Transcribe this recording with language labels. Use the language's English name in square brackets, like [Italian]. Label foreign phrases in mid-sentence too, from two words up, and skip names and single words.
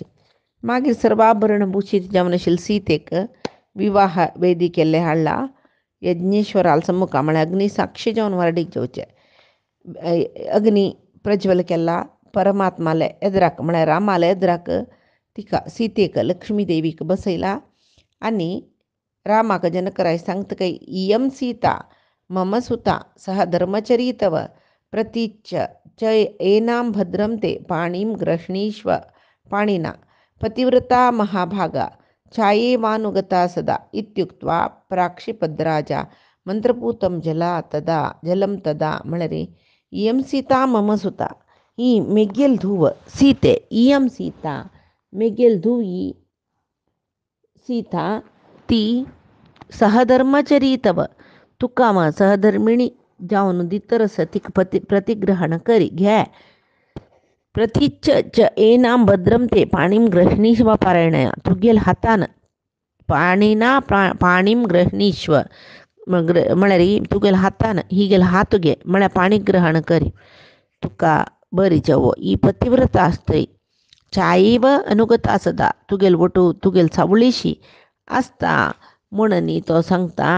[Konkani] मागीर सर्व आभरण भूषित जावन आशिल्ले सीतेक विवाह वेदी केल्ले हाडला यज्ञेश्वराल सम्मुखा म्हळ्यार अग्नी साक्षी जावन वारडीक जेवचे. अग्नी प्रज्वल केला परमात्माले एदराक म्हळ्यार रामाले एदराक तिका सीतेक लक्ष्मी देवीक बसयला आनी रामाक जनकराय सांगता [Sanskrit] काय इयम सीता मम सुता सह धर्मचरी तव प्रतीच्य च एनां भद्रं ते पाणिं गृह्णीष्व पाणिना पतिव्रता महाभागा छायेवानुगता सदा इत्युक्त्वा प्राक्षिपद्राजा मंत्रपूतं जलं तदा [Konkani] म्हळ्यार [Sanskrit] इयं सीता मम सुता [Konkani] ही मेग्गेल धुव सीते इयं सीता मेग्गेल धुव ही सीता ती [Sanskrit] सहधर्मचरी तव [Konkani] तुका मग सहधर्मिणी जावन दितरस तिक प्रतिग्रहण करी घ्या. [Sanskrit] प्रतीच्च च एनां भद्रं ते पाणीं गृह्णीष्व पारायणया [Konkani] तुगेल हातान [Sanskrit] पाणीना पाणीं गृह्णीष्व [Konkani] म्हळ्यार तुगेल हातान हिगेल हात घे म्हळ्यार पाणी ग्रहण करी तुका बरी जावो. ही पतिव्रता आसतय [Sanskrit] चायेव अनुगता सदा [Konkani] तुगेल वटू तुगेल सावळीशी आसता म्हणून तो सांगता.